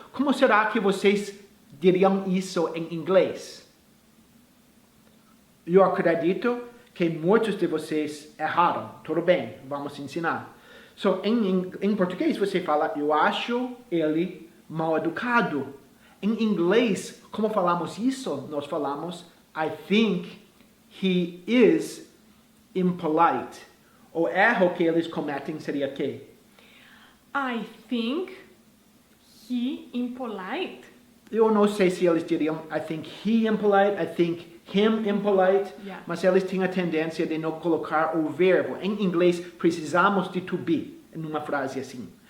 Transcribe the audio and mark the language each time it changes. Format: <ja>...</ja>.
<pt>Como será que vocês diriam isso em inglês? Eu acredito que muitos de vocês erraram. Tudo bem, vamos ensinar. Em português você fala, eu acho ele mal educado. Em inglês, como falamos isso? Nós falamos,</pt> <en>I think he is impolite.</en> <pt>O erro que eles cometem seria que?</pt> <en>I think he impolite.</en> <pt>Eu não sei se eles diriam,</pt> <en>I think he impolite, I think him impolite, Yeah.</en> <pt>mas eles têm a tendência de não colocar o verbo. Em inglês, precisamos de to be, em uma frase assim.</pt>